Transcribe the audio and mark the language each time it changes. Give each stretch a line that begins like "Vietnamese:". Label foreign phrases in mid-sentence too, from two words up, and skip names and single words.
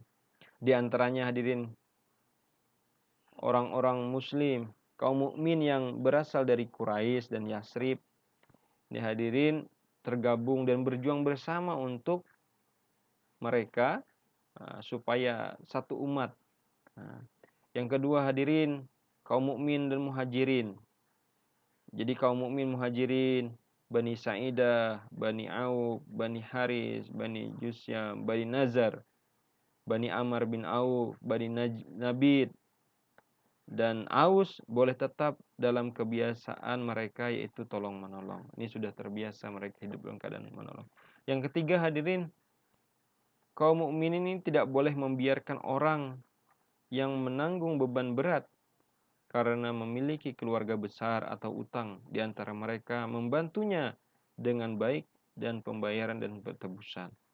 Indonesian: Di antaranya hadirin, orang-orang muslim, kaum mukmin yang berasal dari Quraisy dan Yasrib, ini hadirin tergabung dan berjuang bersama untuk mereka supaya satu umat. Yang kedua hadirin, kaum mukmin dan muhajirin. Jadi kaum mukmin muhajirin, Bani Sa'idah, Bani Auf, Bani Haris, Bani Jusyam, Bani Nazar, Bani Amr bin Auf, Bani Nabid, dan Aus boleh tetap dalam kebiasaan mereka, yaitu tolong menolong. Ini sudah terbiasa mereka hidup dalam keadaan menolong. Yang ketiga hadirin, kaum mukmin ini tidak boleh membiarkan orang yang menanggung beban berat karena memiliki keluarga besar atau utang di antara mereka, membantunya dengan baik dan pembayaran dan pertebusan.